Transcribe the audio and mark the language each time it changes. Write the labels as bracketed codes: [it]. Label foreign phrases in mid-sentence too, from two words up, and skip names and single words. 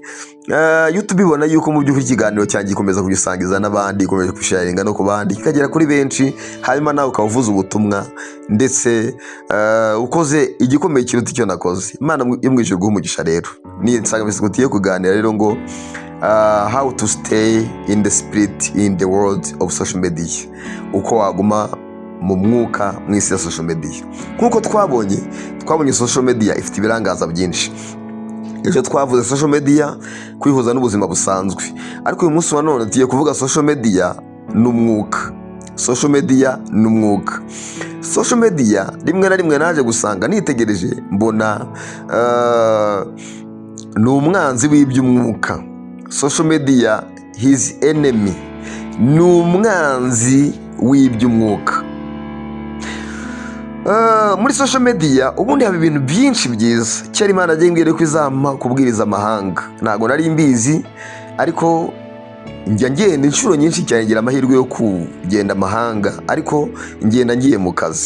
[rw] YouTube ibona yuko mu by'ukuri ikiganiro cyanjye gikomeza kugisangiza n'abandi, ikomeje kusharinga no ku bandi, kikagera kuri benshi. Hanyuma nawe ukavuza ubutumwa, ndetse ukoze igikomeye kiruta icyo nakoze. Imana imwishyura guhumugisha. Rero ni insanganyamatsiko tugiye kuganira rero ngo [en] how to stay in the spirit in the world of social media. [rw] Uko waguma mu mwuka mu isi ya [en] social media. [rw] Nkuko twabonye [en] social media [rw] ifite ibirangaza byinshi. Ejo twavuze [en] social media [rw] kwihuza n'ubuzima busanzwe, ariko uyu munsi wa none tugiye kuvuga [en] social media [rw] n'umwuka. [en] Social media [rw] n'umwuka. [en] Social media [rw] rimwe na rimwe naje gusanga nitegereje mbona ni umwanzi w'iby'umwuka. [en] Social media his enemy. [rw] ni umwanzi w'iby'umwuka. Muri [en] social media [rw] ubundi haba ibintu byinshi byiza. Cyari Imana agiye mbwira ko izampa kubwiriza amahanga, ntabwo nari mbizi, ariko njya ngenda inshuro nyinshi cyane, ngira amahirwe yo kugenda amahanga, ariko ngenda ngiye mu kazi.